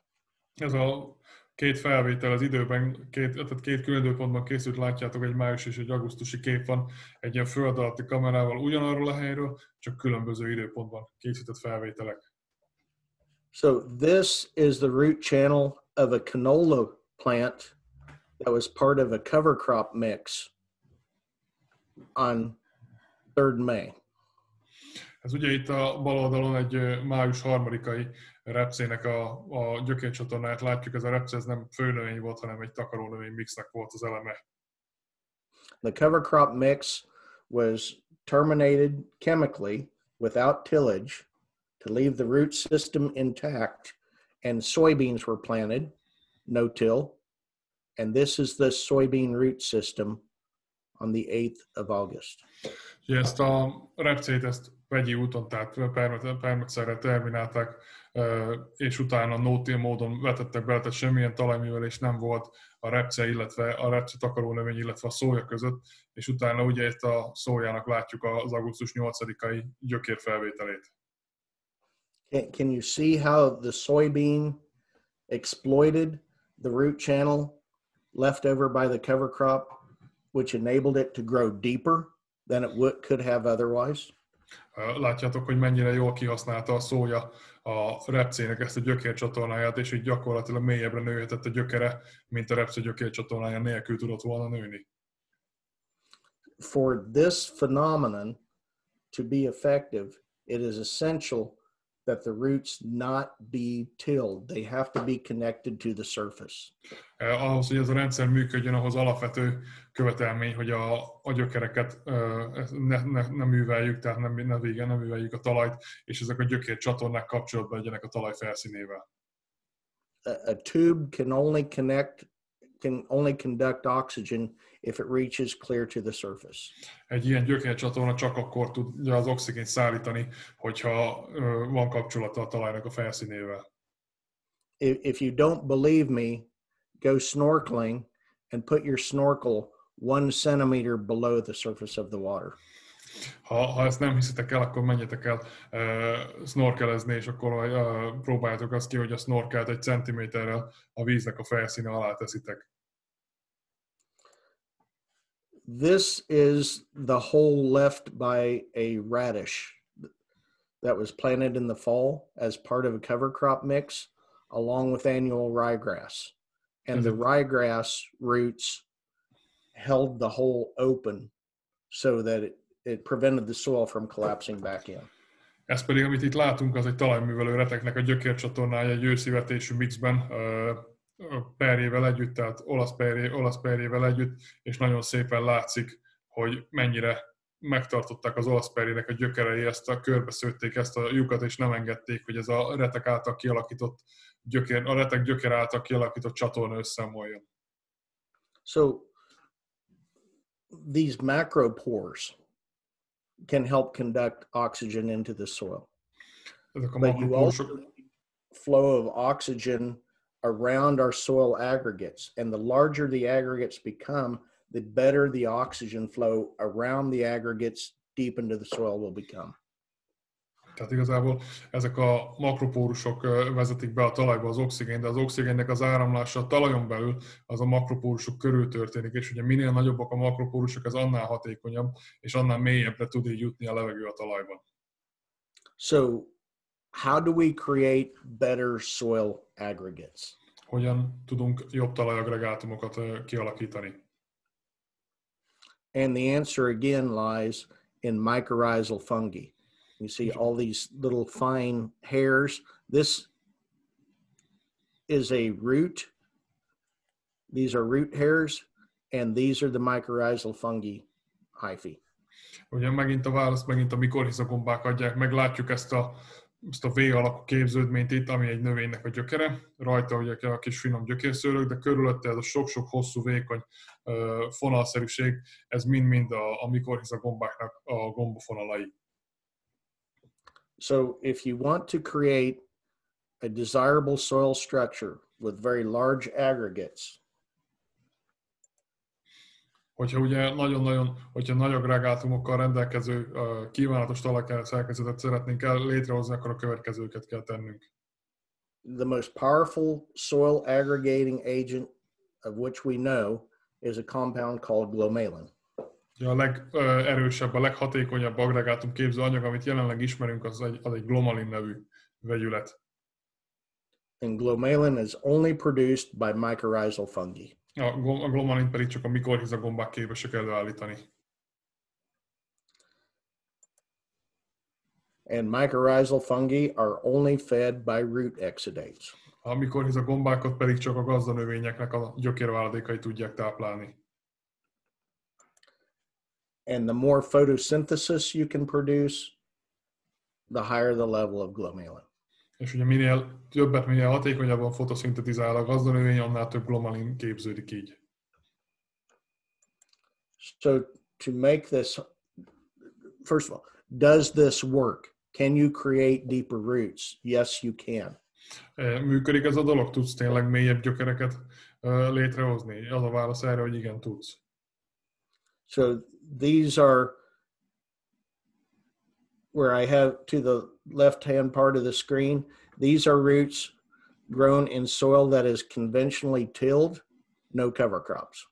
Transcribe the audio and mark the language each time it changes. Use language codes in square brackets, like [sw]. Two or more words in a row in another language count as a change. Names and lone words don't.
[hu] Ez a két felvétel az időben, két külön időpontban készült, látjátok, egy május és egy augusztusi kép van, egy ilyen föld alatti kamerával ugyanarról a helyről, csak különböző időpontban készített felvételek. [en] So this is the root channel of a canola plant that was part of a cover crop mix on 3rd May. [hu] Ez ugye itt a bal oldalon egy május 3-ai repcének a gyökércsatornáját látjuk, ez a repce ez nem főnövény volt, hanem egy takarónövény mixnek volt az eleme. [en] The cover crop mix was terminated chemically without tillage to leave the root system intact, and soybeans were planted, no till, and this is the soybean root system on the 8th of August. [hu] Ezt a repcét vegyi úton, tehát permetszerrel terminálták, és utána [en] no-till [hu] módon vetettek bele, tehát semmilyen talajművelés nem volt a repce, illetve a repce takarónövény, illetve a szója között, és utána ugye itt a szójának látjuk az augusztus 8-ai gyökérfelvételét. [en] Can you see how the soybean exploited the root channel left over by the cover crop, which enabled it to grow deeper than it could have otherwise? [hu] Látjátok, hogy mennyire jól kihasználta a szója a repcének ezt a gyökércsatornáját, és így gyakorlatilag mélyebbre nőhetett a gyökere, mint a repce gyökércsatornája nélkül tudott volna nőni. [en] For this phenomenon to be effective, it is essential that the roots not be tilled. They have to be connected to the surface. [hu] Ahhoz, hogy ez a rendszer működjön, ahhoz alapvető követelmény, hogy a gyökereket ne műveljük, tehát nem műveljük a talajt, és ezek a gyökércsatornák kapcsolatban legyenek a talaj felszínével. [en] A tube can only conduct oxygen if it reaches clear to the surface. [hu] Egy ilyen gyökércsatorna csak akkor tudja az oxigént szállítani, hogyha van kapcsolata a talajnak a felszínével. [en] If you don't believe me, go snorkeling and put your snorkel 1 centimeter below the surface of the water. [hu] Ha ezt nem hiszitek el, akkor menjetek el snorkelezni, és akkor próbáljátok azt ki, hogy a snorkelt 1 centiméterrel a víznek a felszíne alá teszitek. [en] This is the hole left by a radish that was planted in the fall as part of a cover crop mix, along with annual ryegrass. And the ryegrass roots held the hole open so that it prevented the soil from collapsing back in. [hu] Ez pedig, amit itt látunk, az egy talajművelő reteknek a gyökércsatornája egy őszivetésű mixben, perjével együtt, tehát olasz perjével együtt, és nagyon szépen látszik, hogy mennyire megtartották az olasz perjének a gyökerei, körbeszőtték ezt a lyukat, és nem engedték, hogy ez a retek által kialakított a retek gyökere által kialakított csatorna összeomoljon. [en] So these macropores can help conduct oxygen into the soil. But you also need flow of oxygen around our soil aggregates. And the larger the aggregates become, the better the oxygen flow around the aggregates deep into the soil will become. [hu] Tehát igazából ezek a makropórusok vezetik be a talajba az oxigént, de az oxigénnek az áramlása a talajon belül az a makropórusok körül történik, és ugye minél nagyobbak a makropórusok, az annál hatékonyabb, és annál mélyebbre tud így jutni a levegő a talajban. [en] So, how do we create better soil aggregates? [hu] Hogyan tudunk jobb talajagregátumokat kialakítani? [en] And the answer again lies in mycorrhizal fungi. You see all these little fine hairs. This is a root. These are root hairs, and these are the mycorrhizal fungi hyphae. [hu] Ugye megint a választ, megint a mikorhizagombák adják meg. Látjuk ezt a V alakú képződményt itt, ami egy növénynek a gyökere. Rajta ugye a kis finom gyökérszőrök, de körülötte ez a sok-sok hosszú, vékony fonalszerűség, ez mind-mind a mikorhizagombáknak a gombafonalai. [en] So if you want to create a desirable soil structure with very large aggregates, [hu] hogyha nagy agregátumokkal rendelkező kívánatos talajszerkezetet szeretnénk létrehozni, akkor a következőket kell tennünk. [en] The most powerful soil aggregating agent of which we know is a compound called glomalin. [hu] A legerősebb, a leghatékonyabb agregátum képző anyag, amit jelenleg ismerünk, az egy glomalin nevű vegyület. [en] And glomalin is only produced by mycorrhizal fungi. [hu] A glomalin pedig csak a mikorhizagombák képesek előállítani. [en] And mycorrhizal fungi are only fed by root exudates. [hu] A mikorhizagombákat pedig csak a gazdanövényeknek a gyökérváladékai tudják táplálni. [en] And the more photosynthesis you can produce, the higher the level of glomalin. [hu] És ugye minél hatékonyabban fotoszintetizál a gazdanövény, annál több glomalin képződik így. [en] So to make this, first of all, does this work? Can you create deeper roots? Yes, you can. [hu] Működik ez a dolog? Tudsz tényleg mélyebb gyökereket létrehozni? Az a válasz erre, hogy igen, tudsz. [en] So these are where I have to the left-hand part of the screen. These are roots grown in soil that is conventionally tilled, no cover crops.